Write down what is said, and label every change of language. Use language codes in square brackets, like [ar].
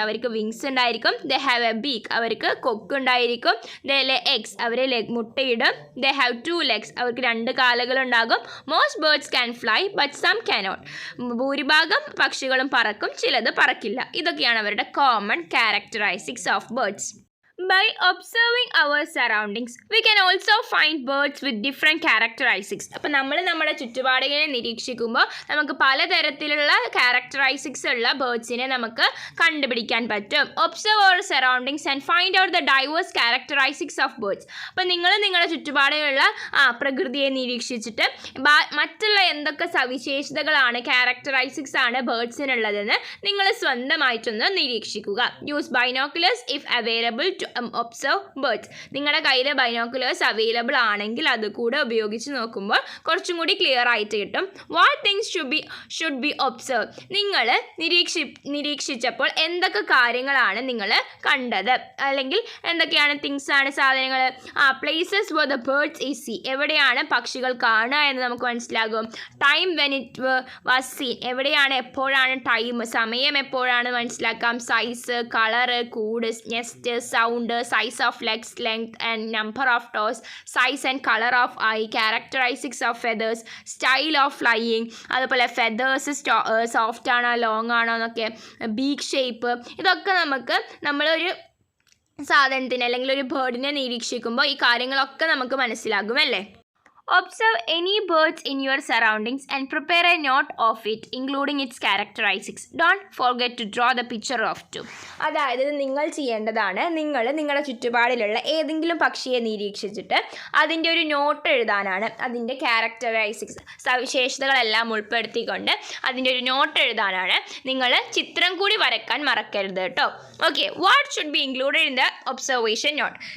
[ml] അവർക്ക് വിങ്സ് ഉണ്ടായിരിക്കും. [en] They have a beak. [ml] അവർക്ക് കൊക്ക് ഉണ്ടായിരിക്കും. [en] They lay eggs. [ml] Our മുട്ടയിടും. [en] They have 2 legs. [ml] അവർക്ക് 2 കാലുകളുണ്ടാകും. [en] Most birds can fly but some cannot. [ml] ഭൂരിഭാഗം പക്ഷികളും പറക്കും, ചിലത് പറക്കില്ല. ഇതൊക്കെയാണ് അവരുടെ common ക്യാരക്ടറൈസ്റ്റിക്സ് of birds. [en] By observing our surroundings, we can also find birds with different characteristics. [ml] അപ്പോൾ നമ്മൾ നമ്മുടെ ചുറ്റുപാടുകളെ നിരീക്ഷിക്കുമ്പോൾ നമുക്ക് പലതരത്തിലുള്ള ക്യാരക്ടറൈസ്റ്റിക്സ് ഉള്ള ബേർഡ്സിനെ നമുക്ക് കണ്ടുപിടിക്കാൻ പറ്റും. [en] Observe അവർ surroundings and find out the diverse characteristics of birds. [ml] അപ്പോൾ നിങ്ങൾ നിങ്ങളുടെ ചുറ്റുപാടുകളുള്ള പ്രകൃതിയെ നിരീക്ഷിച്ചിട്ട് മറ്റുള്ള എന്തൊക്കെ സവിശേഷതകളാണ്, ക്യാരക്ടറൈസ്റ്റിക്സ് ആണ് ബേർഡ്സിനുള്ളതെന്ന് നിങ്ങൾ സ്വന്തമായിട്ടൊന്ന് നിരീക്ഷിക്കുക. [en] Use binoculars if available to observe birds. [ml] നിങ്ങളുടെ കയ്യിൽ ബൈനോക്കുലേഴ്സ് അവൈലബിൾ ആണെങ്കിൽ അത് കൂടെ ഉപയോഗിച്ച് നോക്കുമ്പോൾ കുറച്ചും കൂടി ക്ലിയർ ആയിട്ട് കിട്ടും. [en] What things should be observe. [ml] നിങ്ങൾ നിരീക്ഷിച്ചപ്പോൾ എന്തൊക്കെ കാര്യങ്ങളാണ് നിങ്ങൾ കണ്ടത്, അല്ലെങ്കിൽ എന്തൊക്കെയാണ് തിങ്സ് ആണ്, സാധനങ്ങൾ? [en] Places for the birds is see. [ml] എവിടെയാണ് പക്ഷികൾ കാണുക എന്ന് നമുക്ക് മനസ്സിലാകും. [en] Time when it was seen. [ml] എവിടെയാണ്, എപ്പോഴാണ് ടൈം, സമയം എപ്പോഴാണ് മനസ്സിലാക്കാം. [en] Size, colour, കൂട്, nest, sound, size of legs, length and number of toes, size and color of eye, characteristics of feathers, style of flying. [ml] അതുപോലെ ഫെദേഴ്സ് സോഫ്റ്റ് ആണോ long ആണോ എന്നൊക്കെ, ബീക്ക് ഷേപ്പ്, ഇതൊക്കെ നമുക്ക് നമ്മളൊരു സാധനത്തിന് അല്ലെങ്കിൽ ഒരു ബേർഡിനെ നിരീക്ഷിക്കുമ്പോൾ ഈ കാര്യങ്ങളൊക്കെ നമുക്ക് മനസ്സിലാകും അല്ലേ. [en] Observe any birds in your surroundings and prepare a note of it, including its characteristics. Don't forget to draw the picture of two. [ml] അതായത് നിങ്ങൾ ചെയ്യേണ്ടതാണ്, നിങ്ങളുടെ ചുറ്റുപാടിലുള്ള ഏതെങ്കിലും പക്ഷിയെ നിരീക്ഷിച്ചിട്ട് അതിൻ്റെ ഒരു നോട്ട് എഴുതാനാണ്. അതിൻ്റെ ക്യാരക്ടറൈസ്റ്റിക്സ്, സവിശേഷതകളെല്ലാം ഉൾപ്പെടുത്തിക്കൊണ്ട് അതിൻ്റെ ഒരു നോട്ട് എഴുതാനാണ്. നിങ്ങൾ ചിത്രം കൂടി വരയ്ക്കാൻ മറക്കരുത് കേട്ടോ. Okay, [en] What should be included in the observation note.